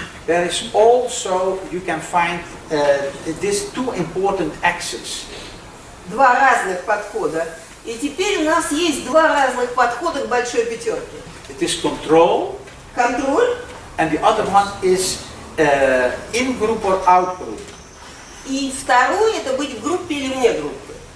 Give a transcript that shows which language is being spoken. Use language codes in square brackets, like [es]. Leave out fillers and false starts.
[en] there is also, you can find these two important axes. [ru] Два разных подхода. И теперь у нас есть два разных подхода к большой пятерке. [en] It is control, [ru] Контроль. [en] and the other one is in group or out group. [ru] И второй это быть в группе или вне группы.